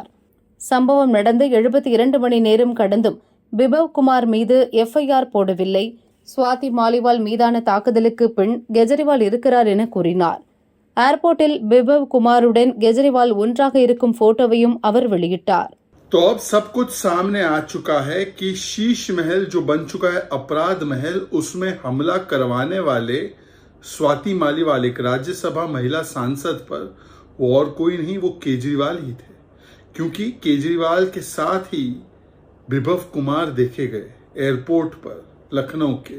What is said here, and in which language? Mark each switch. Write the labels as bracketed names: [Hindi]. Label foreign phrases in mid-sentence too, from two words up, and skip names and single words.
[Tamil] சம்பவம் நடந்து 72 மணி நேரம் கடந்தும் பிபவ் குமார் மீது எஃப்ஐஆர் போடவில்லை. சுவாதி மாலிவால் மீதான தாக்குதலுக்கு பின் கெஜ்ரிவால் இருக்கிறார் என கூறினார். ஏர்போர்ட்டில் பிபவ் குமாருடன் கெஜ்ரிவால் ஒன்றாக இருக்கும் போட்டோவையும் அவர் வெளியிட்டார். [Hindi] तो अब सब कुछ सामने आ चुका है कि शीश महल जो बन चुका है अपराध महल, उसमें हमला करवाने वाले स्वाति मालीवाल, एक राज्यसभा महिला सांसद पर, वो और कोई नहीं, वो केजरीवाल ही थे. क्योंकि केजरीवाल के साथ ही बिभव कुमार देखे गए एयरपोर्ट पर लखनऊ के.